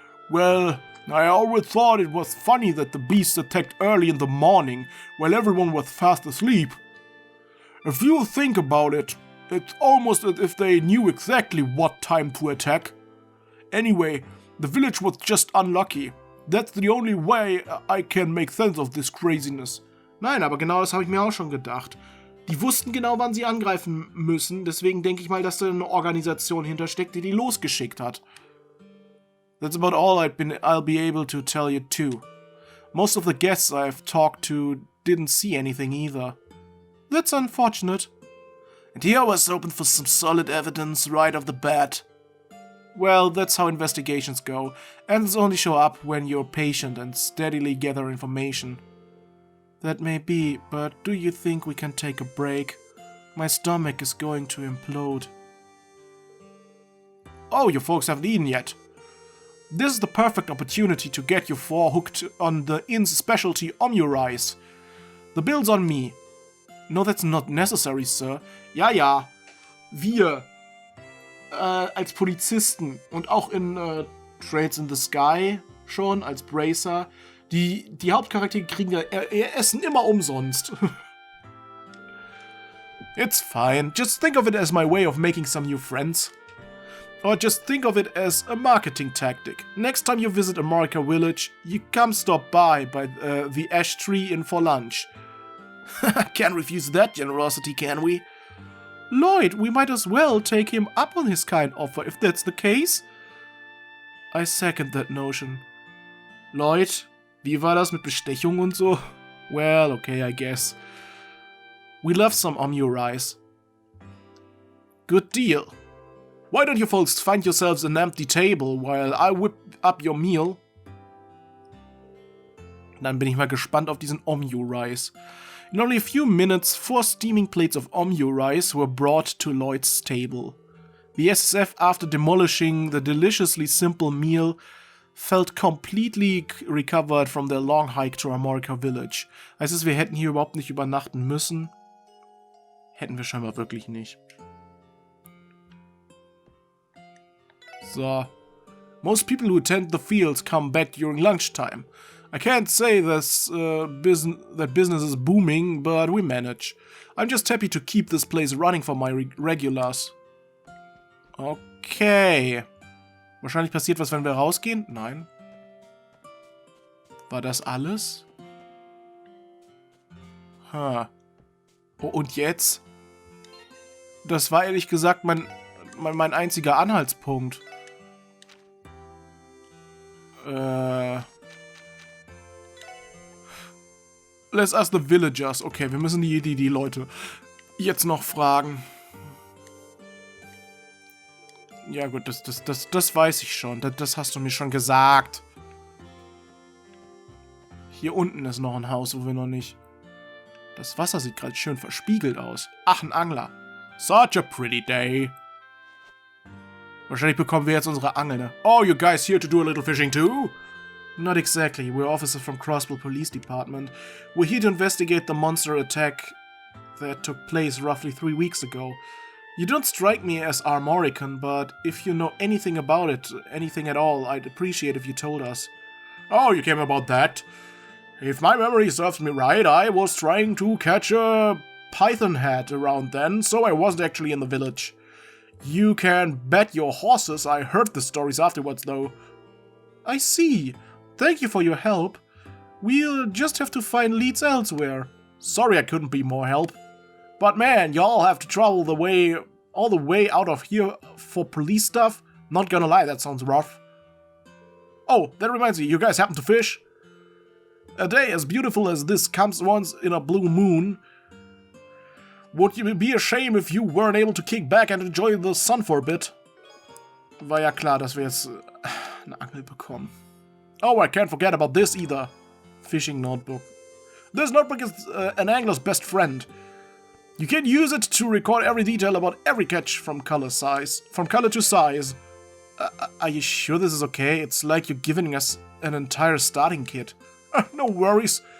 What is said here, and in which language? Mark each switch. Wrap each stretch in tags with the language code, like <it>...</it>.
<en>Well, I always thought it was funny that the beast attacked early in the morning, while everyone was fast asleep. If you think about it, it's almost as if they knew exactly what time to attack. Anyway, the village was just unlucky. That's the only way I can make sense of this craziness.</en> <de>Nein, aber genau das habe ich mir auch schon gedacht. Die wussten genau, wann sie angreifen müssen, deswegen denke ich mal, dass da eine Organisation hintersteckt, die losgeschickt hat.</de> <en>That's about all I'll be able to tell you too. Most of the guests I've talked to didn't see anything either. That's unfortunate. And here I was hoping for some solid evidence right off the bat. Well, that's how investigations go. Evidence only show up when you're patient and steadily gather information. That may be, but do you think we can take a break? My stomach is going to implode. Oh, you folks haven't eaten yet. This is the perfect opportunity to get you four hooked on the inn's specialty Omni-Rice. The bill's on me. No, that's not necessary, sir.</en> <de>Ja, wir als Polizisten und auch in Trails in the Sky schon als Bracer, die Hauptcharaktere kriegen ja ihr Essen immer umsonst.</de> <en>It's fine. Just think of it as my way of making some new friends. Or just think of it as a marketing tactic. Next time you visit America Village, you come stop by the ash tree inn for lunch. Can't refuse that generosity, can we? Lloyd, we might as well take him up on his kind offer, if that's the case. I second that notion.</en> <de>Lloyd, wie war das mit Bestechung und so?</de> <en>Well, okay, I guess. We love some Omni-Rice. Good deal. Why don't you folks find yourselves an empty table while I whip up your meal?</en> <de>Dann bin ich mal gespannt auf diesen Omni-Rice.</de> <en>In only a few minutes, 4 steaming plates of Omni-Rice were brought to Lloyd's table. The SSF, after demolishing the deliciously simple meal, felt completely recovered from their long hike to America Village.</en> <de>Heißt es, wir hätten hier überhaupt nicht übernachten müssen? Hätten wir scheinbar wirklich nicht. So.</de> <en>Most people who attend the fields come back during lunchtime. I can't say that business is booming, but we manage. I'm just happy to keep this place running for my regulars. Okay.</en> <de>Wahrscheinlich passiert was, wenn wir rausgehen? Nein. War das alles? Oh, und jetzt? Das war ehrlich gesagt mein einziger Anhaltspunkt.</de> <en>Let's ask the villagers.</en> <de>Okay, wir müssen die Leute jetzt noch fragen. Ja gut, das weiß ich schon. Das hast du mir schon gesagt. Hier unten ist noch ein Haus, wo wir noch nicht... Das Wasser sieht gerade schön verspiegelt aus. Ach, ein Angler.</de> <en>Such a pretty day.</en> <de>Wahrscheinlich bekommen wir jetzt unsere Angel, ne?</de> <en>Oh, you guys here to do a little fishing too? Not exactly. We're officers from Crossbell Police Department. We're here to investigate the monster attack that took place roughly 3 weeks ago. You don't strike me as Armorican, but if you know anything about it, anything at all, I'd appreciate if you told us. Oh, you came about that? If my memory serves me right, I was trying to catch a python head around then, so I wasn't actually in the village. You can bet your horses I heard the stories afterwards, though. I see. Thank you for your help. We'll just have to find leads elsewhere. Sorry I couldn't be more help. But man, y'all have to travel all the way out of here for police stuff? Not gonna lie, that sounds rough. Oh, that reminds me, you guys happen to fish? A day as beautiful as this comes once in a blue moon. Would it be a shame if you weren't able to kick back and enjoy the sun for a bit?</en> <de>War ja klar, dass wir jetzt eine Angel bekommen.</de> <en>Oh, I can't forget about this either. Fishing notebook. This notebook is an angler's best friend. You can use it to record every detail about every catch from color to size. Are you sure this is okay? It's like you're giving us an entire starting kit. No worries.</en>